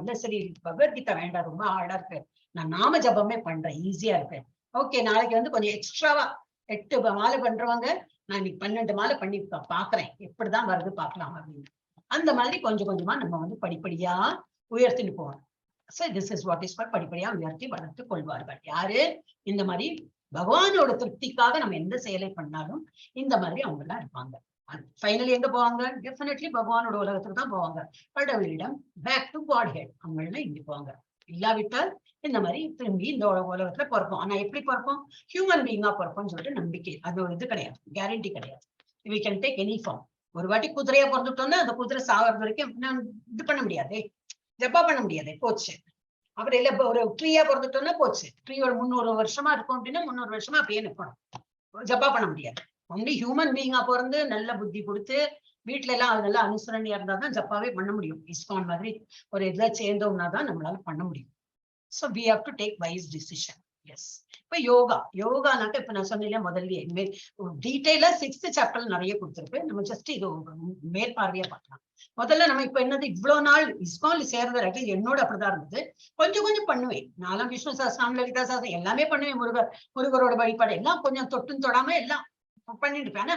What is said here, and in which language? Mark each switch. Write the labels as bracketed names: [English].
[Tamil] இல்ல சரி பகவத்கீதா வேண்டாம், ரொம்ப ஹார்டா இருக்கு, நான் நாம ஜபமே பண்றேன், ஈஸியா இருக்கு. ஓகே, நாளைக்கு வந்து கொஞ்சம் எக்ஸ்ட்ராவா 8 மாலை பண்றவங்க, நான் இன்னைக்கு 12 மாலை பண்ணி பாக்குறேன், எப்படிதான் வருது பாக்கலாம் அப்படின்னு. அந்த மாதிரி கொஞ்சம் கொஞ்சமா நம்ம வந்து படிப்படியா உயர்த்திட்டு போவோம். [English] So this is what is called [Tamil] படிப்படியா உயர்த்தி வளர்த்து கொள்வார்கள். யாரு? இந்த மாதிரி பகவானோட திருப்திக்காக நம்ம எந்த செயலை பண்ணாலும் இந்த மாதிரி அவங்க எல்லாம் இருப்பாங்க. ஃபைனலி எங்க போவாங்க? டெஃபினெட்லி பகவானோட உலகத்துக்கு தான் போவாங்க. கடவுளிடம் பேக் டு காட் ஹெட் அவங்க எல்லாம் இங்க போவாங்க. இல்லாவிட்டால் இந்த மாதிரி திரும்பி இந்த உலகத்துல பிறப்போம். ஆனா எப்படி பிறப்போம்? ஹியூமன் பீயிங்கா பிறப்போம்னு சொல்லிட்டு நம்பிக்கை, அது ஒரு இது கிடையாது, கேரண்டி கிடையாது. [English] we can take any form. [Tamil] ஒரு வாட்டி குதிரையா பிறந்துட்டோம்னா அந்த குதிரை சாகிறது வரைக்கும் நான் இது பண்ண முடியாது, ஜப்பா பண்ண முடியாது, போச்சு. அப்புறம் இல்ல ஒரு ட்ரீயா பிறந்துட்டோம்னா போச்சு, ட்ரீ ஒரு 300 வருஷமா இருக்கும் அப்படின்னா 300 வருஷமா அப்படியே நிற்கணும், ஜப்பா பண்ண முடியாது. ஒன்லி ஹியூமன் பீயிங்கா பிறந்து நல்ல புத்தி கொடுத்து வீட்டுல எல்லாம் அதெல்லாம் அனுசரணையா இருந்தாதான் ஜப்பாவே பண்ண முடியும். இஸ்கான் மாதிரி ஒரு இதுல சேர்ந்தோம்னா தான் நம்மளால பண்ண முடியும். [English] So we have to take wise decision. Yes. [Tamil] இப்ப யோகானாக்க இப்ப நான் சொன்னேன் முதல்ல டீடைலா 6th சாப்டர்ல நிறைய கொடுத்திருக்கு, நம்ம ஜஸ்ட் இது மேற்பார்வையா பார்க்கலாம். முதல்ல நம்ம இப்ப என்னது இவ்வளவு நாள் இஸ்கான்ல சேர்றது, என்னோட அப்படிதான் இருந்தது. கொஞ்சம் கொஞ்சம் பண்ணுவேன், நாலாம் விஷ்ணு சாஸ்திரம், லலிதா சாஸ்திரம் எல்லாமே பண்ணுவேன், முருகரோட வழிபாடு எல்லாம் கொஞ்சம் தொட்டும் தொடாம எல்லாம் பண்ணிட்டு இருப்பேன்.